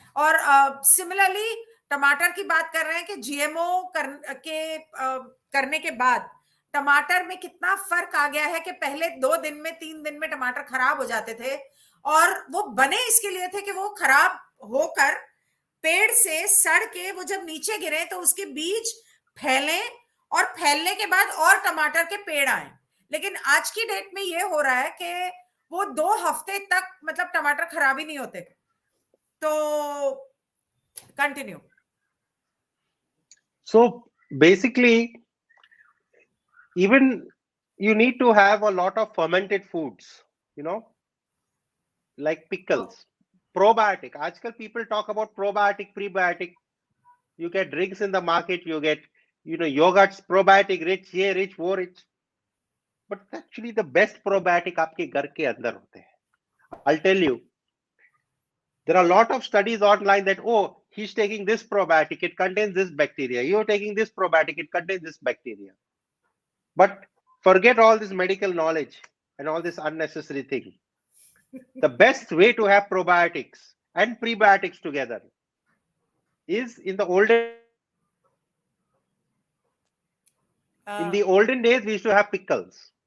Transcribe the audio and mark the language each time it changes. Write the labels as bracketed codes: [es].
[hi] और सिमिलरली टमाटर की बात कर रहे हैं कि जीएमओ करने के बाद टमाटर में कितना फर्क आ गया है कि पहले 2 दिन में 3 दिन में टमाटर खराब हो जाते थे, और वो बने इसके लिए थे कि वो खराब होकर पेड़ से सड़ के वो जब नीचे गिरे तो उसके बीज फैले, और फैलने के बाद और टमाटर के पेड़ आए। लेकिन आज की डेट में ये हो रहा है कि वो 2 हफ्ते तक मतलब टमाटर खराब ही नहीं होते। तो continue. [en] So basically, even you need to have a lot of fermented foods, you know, like pickles. Probiotic. [hi] આજકાલ [en] people talk about probiotic, prebiotic. You get drinks in the market, you get, yogurts, probiotic rich, [hi] ये rich, वो rich. [en] But actually the best probiotic [hi] आपके घर के अंदर होते हैं. [en] I'll tell you. There are a lot of studies online that, oh, he's taking this probiotic, it contains this bacteria. You're taking this probiotic, it contains this bacteria. But forget all this medical knowledge and all this unnecessary thing. The best way to have probiotics and prebiotics together is in the olden days we used to have pickles.